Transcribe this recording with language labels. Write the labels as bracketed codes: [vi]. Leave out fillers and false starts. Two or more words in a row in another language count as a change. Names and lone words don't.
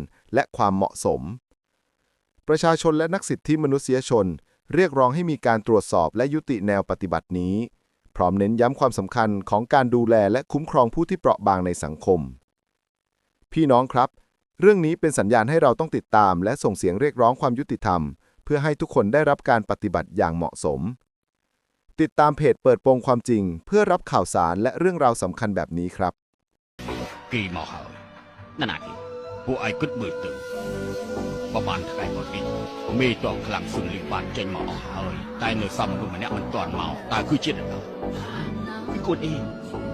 [th] และความเหมาะสมประชาชนและนักสิทธิมนุษยชนเรียกร้องให้มีการตรวจสอบและยุติแนวปฏิบัตินี้พร้อมเน้นย้ำความสำคัญของการดูแลและคุ้มครองผู้ที่เปราะบางในสังคมพี่น้องครับเรื่องนี้เป็นสัญญาณให้เราต้องติดตามและส่งเสียงเรียกร้องความยุติธรรมเพื่อให้ทุกคนได้รับการปฏิบัติอย่างเหมาะสมติดตามเพจเปิดโปงความจริงเพื่อรับข่าวสารและเรื่องราวสำคัญแบบนี้ครับ [km] គេមកហើយណាស់ណាគេពួកឯងគិតមើលទៅប្រហែលថ្ងៃមកនេះមេតងខ្លាំងស៊ុនលីបានចេញមកអស់ហើយតែនៅសំមនុស្សម្នាក់មិនទាន់មកតើគឺជានរណា គឺខ្លួនเอง